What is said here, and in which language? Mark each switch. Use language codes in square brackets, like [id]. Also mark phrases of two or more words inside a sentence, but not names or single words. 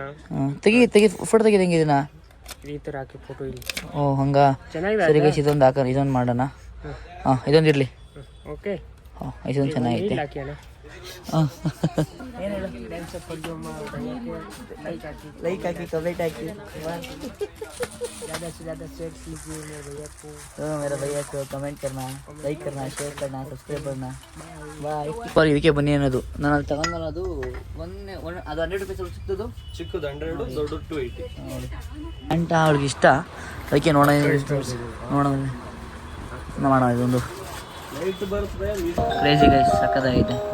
[kn] ತೆಗಿ ಫೋಟೋ ತೆಗಿದಂಗೆ ಇದನ್ನ ಈ ಥರ ಹಾಕಿ ಫೋಟೋ ಇಲ್ಲಿ. ಓ ಹಂಗ ಸರಿ ಗೈಸ್. ಇದೊಂದು ಹಾಕೋಣ. ಇದೊಂದು ಮಾಡೋಣ. ಹಾಂ ಇದೊಂದು ಇರಲಿ. ಓಕೆ. ಹಾಂ ಇದೊಂದು ಚೆನ್ನಾಗೈತೆ. ಲೈಕ್ ಹಾಕಿ ಕಮೆಂಟ್ ಹಾಕಿ. [hi] मेरा भैया को कमेंट करना, लाइक करना, शेयर करना, सब्सक्राइब करना. [kn] ಬಾಯ್. ಇದಕ್ಕೆ ಬನ್ನಿ ಅನ್ನೋದು ನಾನು ಅಲ್ಲಿ ತಗೊಂಡು ಅದು 100 ರೂಪಾಯಿ ಸಿಗ್ತದ್ದು. ಚಿಕ್ಕದು 100, ದೊಡ್ಡ 280 ನೋಡಿ. ಅಂಟ ಅವ್ಳಿಗೆ ಇಷ್ಟ. ಅದಕ್ಕೆ ನೋಡೋಣ ಮಾಡೋಣ. ಇದೊಂದು [en] crazy guys. [kn] ಸಕ್ಕತ್ತಾಗೈತೆ.